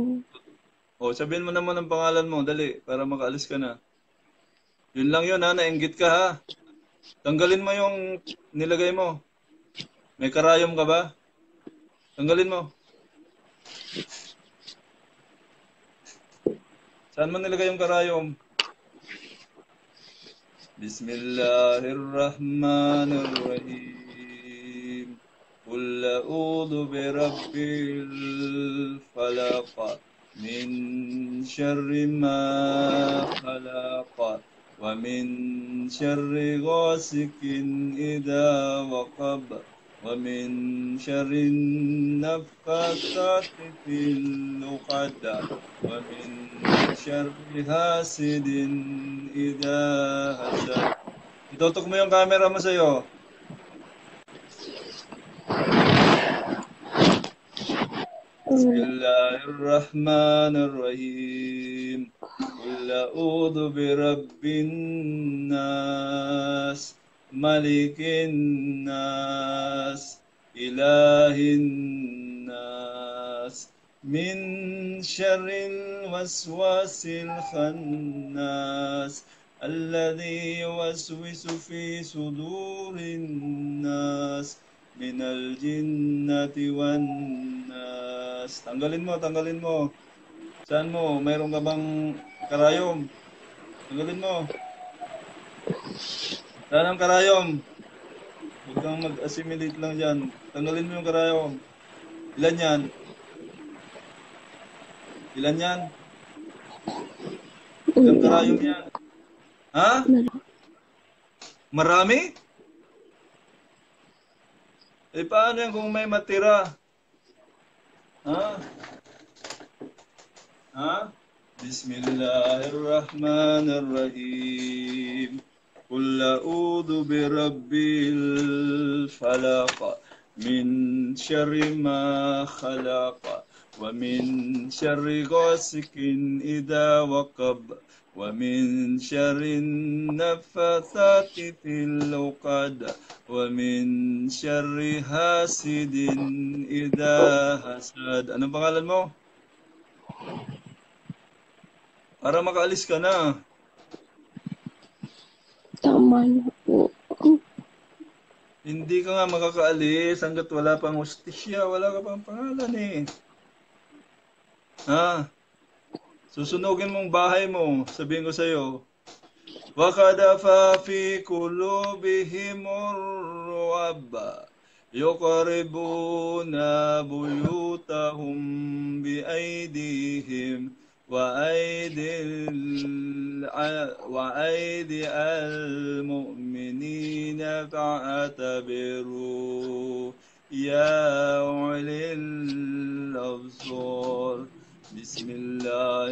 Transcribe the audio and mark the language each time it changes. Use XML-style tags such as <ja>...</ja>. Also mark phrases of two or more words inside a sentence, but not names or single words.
<tl>O, sabihin mo naman ang pangalan mo, dali, para makaalis ka na. Yun lang yun ha, nainggit ka ha. Tanggalin mo yung nilagay mo. May karayom ka ba? Tanggalin mo. Saan mo nilagay yung karayom? Bismillahirrahmanirrahim.</tl> <ar>قل أعوذ برب الفلق من شر ما خلق ومن شر غاسق إذا وقب ومن شر النفاثات في العقد ومن شر حاسد إذا حسد.</ar> <tl>Itutok mo yung camera mo sa'yo. Bismillahirrahmanirrahim.</tl> <ar>قل أعوذ برب الناس ملك الناس إله الناس من شر الوسواس الخناس الذي يوسوس في صدور الناس من الجنة والناس.</ar> <tl>Tanggalin mo, tanggalin mo. Saan mo? Mayroon ka bang karayom? Tanggalin mo. Saan ang karayom? Huwag kang mag-assimilate lang dyan. Tanggalin mo yung karayom. Ilan yan? Ilan yan? Ilang karayom yan? Ha? Marami? Eh paano yan kung may matira? Ha? Ha? Bismillahirrahmanirrahim.</tl> <ar>قل أعوذ برب الفلق من شر ما خلق ومن شر غاسق إذا وقب ومن شر النفاثات في العقد ومن شر حاسد إذا حسد.</ar> <tl>Anong pangalan mo? Para makaalis ka na. Tama na po. Hindi ka nga makakaalis hanggat wala pang hostisya, wala ka pang pangalan eh. Ha? Susunugin mong bahay mo, sabihin ko sa'yo,</tl> <ar>وَقَذَفَ فِي قُلُوبِهِمُ الرُّعْبَ يُخْرِبُونَ بُيُوتَهُم بِأَيْدِيهِمْ وَأَيْدِي الْمُؤْمِنِينَ فَاعْتَبِرُوا يَا أُولِي الْأَبْصَارِ بسم الله</ar>